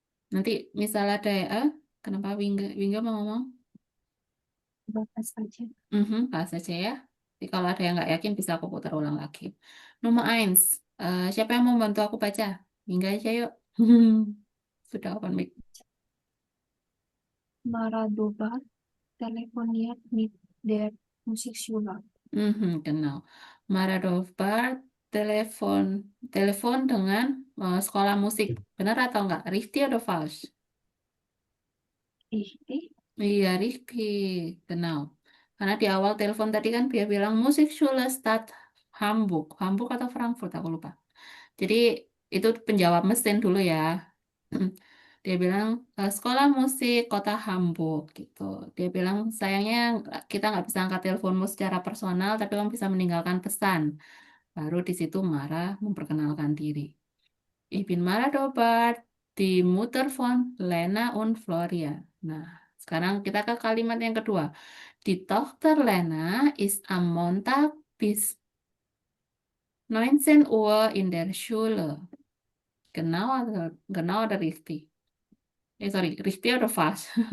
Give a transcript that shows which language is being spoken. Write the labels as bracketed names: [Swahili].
[Indonesian] Nanti misalnya ada ya, kenapa Wingga mau ngomong? Bahas aja. Bahas aja ya. Jadi kalau ada yang nggak yakin bisa aku putar ulang lagi. Nomor 1. Siapa yang mau bantu aku baca? Wingga aja yuk. Sudah open mic. [German] Mara Dobert telefoniert mit der Musikschule. [Indonesian] Genau. Mara Dobert telepon dengan sekolah musik. Benar atau enggak? [German] Richtig atau falsch? [Indonesian] Iya, Rifki. Genau. Karena di awal telepon tadi kan dia bilang Musikschule Stadt Hamburg. Hamburg atau Frankfurt, aku lupa. Jadi itu penjawab mesin dulu ya. Dia bilang sekolah musik kota Hamburg gitu. Dia bilang sayangnya kita nggak bisa angkat teleponmu secara personal, tapi kamu bisa meninggalkan pesan. Baru di situ Mara memperkenalkan diri. [German] Ich bin Mara Dobart, die Mutter von Lena und Floria. [Indonesian] Nah, sekarang kita ke kalimat yang kedua. [German] Die Tochter Lena ist am Montag bis 19 Uhr in der Schule. Genau oder richtig? Sorry, richtig oder falsch?